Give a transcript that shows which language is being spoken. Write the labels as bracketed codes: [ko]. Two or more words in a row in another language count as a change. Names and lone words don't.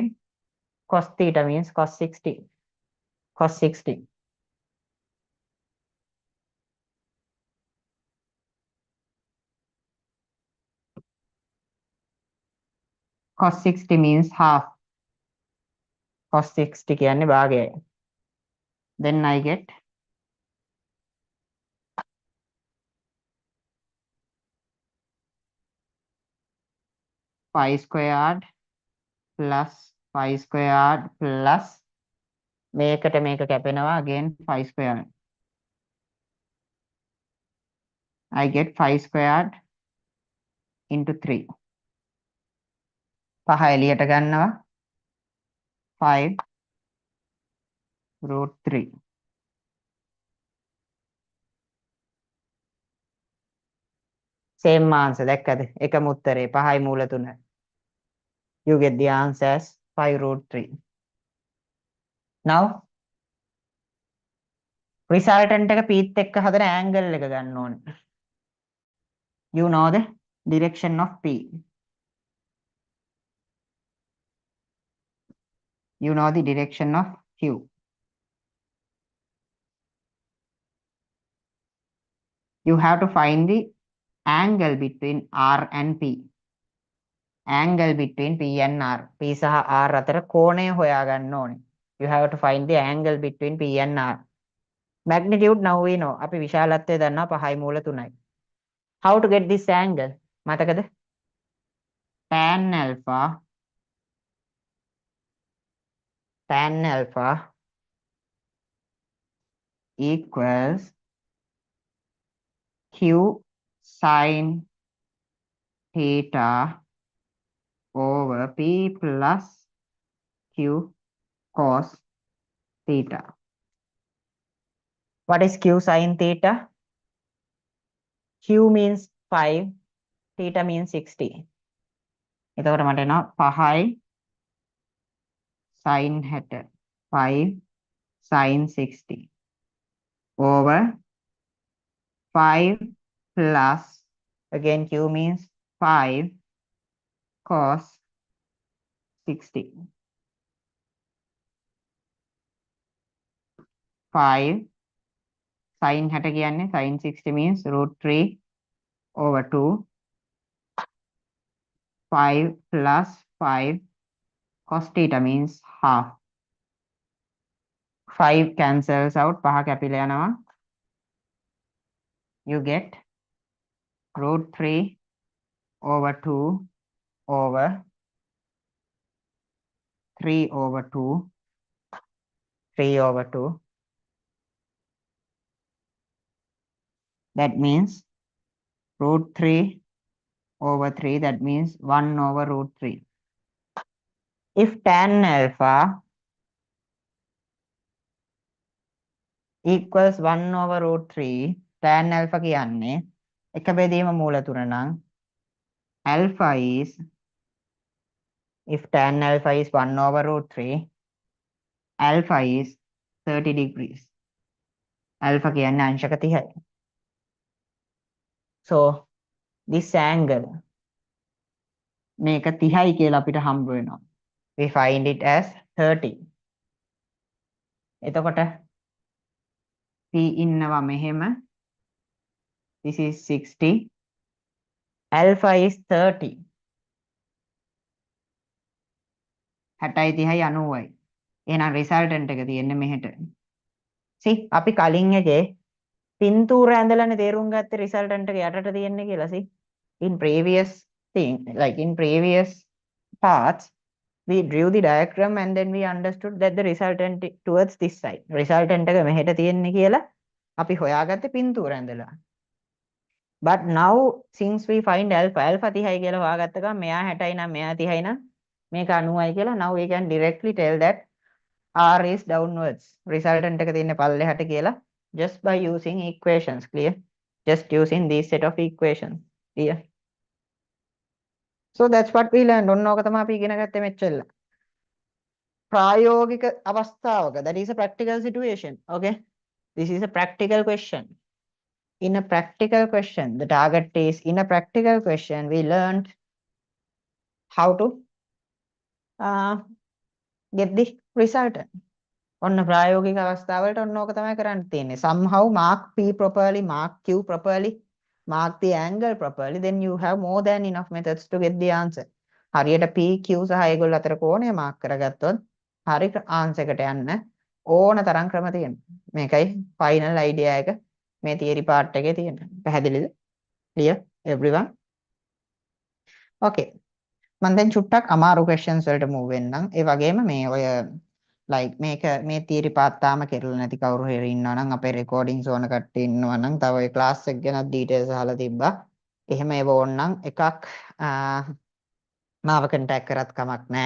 [en] Cos theta means cos 60. Cos 60. Cos 60 means half. [si] Cos 60 කියන්නේ භාගයයි. [en] Then I get 5 squared plus 5 squared plus [si] මේකට මේක කැපෙනවා [en] again 5 squared. I get 5 squared into 3. [si] පහ එළියට ගන්නවා 5 root 3. [en] Same answer. [si] දැක්කද? එකම උත්තරේ 5යි මූල 3. [en] You get the answer as 5 root 3. Now resultant [si] එක pth එක්ක හදන angle එක ගන්න ඕනේ. [en] You know the direction of p. You know the direction of q. You have to find the angle between r and p. Angle between p and r. [si] p සහ r අතර කෝණය හොයා ගන්න ඕනේ. [en] You have to find the angle between p and r. Magnitude now we know. [si] අපි විශාලත්වය දන්නවා 5යි මූල 3යි. [en] How to get this angle? මතකද? Tan alpha equals q sin theta over p plus q cos theta. What is q sin theta? Q means 5, theta means 60. [si] එතකොට මට එනවා 5යි [en] sin 60, 5 sin 60 over 5 plus again q means 5 cos 60. 5 sin 60 කියන්නේ sin 60 means root 3 over 2. 5 plus 5 cos theta means half. 5 cancels out. [si] පහ කැපිලා යනවා. [en] You get root 3 over 2 over 3 over 2. 3 over 2. That means root 3 over 3, that means 1 over root 3. If tan alpha equals 1 over root 3, tan alpha [si] කියන්නේ එක බෙදීම මූල තුන නම් [en] alpha is, if tan alpha is 1 over root 3, alpha is 30 degrees. [si] Alpha කියන්නේ අංශක 30යි. [en] So this angle [si] මේක 30යි කියලා අපිට හම්බ වෙනවා. [en] We find it as 30. [si] එතකොට P ඉන්නවා මෙහෙම. [en] This is 60. Alpha is 30. [si] 60යි 30යි 90යි. එහෙනම් resultant එක තියෙන්නේ මෙහෙට. See අපි කලින් එකේ පින්තූර ඇඳලානේ තේරුම් ගත්තේ resultant එක යටට තියෙන්නේ කියලා. [en] See in previous thing, like in previous parts, we drew the diagram and then we understood that the resultant towards this side. [si] Resultant එක මෙහෙට තියෙන්නේ කියලා අපි හොයාගත්තේ පින්තූර ඇඳලා. [en] But now since we find alpha [si] 30යි කියලා හොයාගත්ත ගමන් මෙයා 60යි නම් මෙයා 30යි නම් මේක 90යි කියලා, [en] now we can directly tell that R is downwards. [si] Resultant එක තියෙන්නේ පල්ලෙහාට කියලා [en] just by using equations. Clear? Just using this set of equations. Clear? So that's what we learned. [si] ඔන්න ඕක තමයි අපි ඉගෙන ගත්තේ මෙච්චර. ප්‍රායෝගික අවස්ථාවක, [en] that is a practical situation. Okay, this is a practical question. In a practical question, the target is, in a practical question we learned how to get the resultant. [si] ඔන්න ප්‍රායෝගික අවස්ථාවලට ඔන්න ඕක තමයි කරන්න තියෙන්නේ. [en] Somehow mark P properly, mark Q properly, mark the angle properly, then you have more than enough methods to get the answer. [si] හරියට P Q සහ ඒගොල්ලෝ අතර කෝණය මාක් කරගත්තොත් හරි ආන්සර් එකට යන්න ඕන තරම් ක්‍රම තියෙනවා. මේකයි [en] final idea [si] එක මේ [en] theory part [si] එකේ තියෙන. පැහැදිලිද? [en] clear everyone? [si] okay, මම දැන් චුට්ටක් අමාරු questions වලට move වෙන්නම්. ඒ වගේම මේ ඔය like මේක මේ [en] theory part [si] තාම කෙරෙලා නැති කවුරු හරි ඉන්නවා නම් අපේ recordings ඕන කට්ටිය ඉන්නවා නම් තව ඔය class එක ගැන details අහලා තිබ්බා. එහෙම ඒව ඕනනම් එකක් මාව contact කරත් කමක් නැහැ.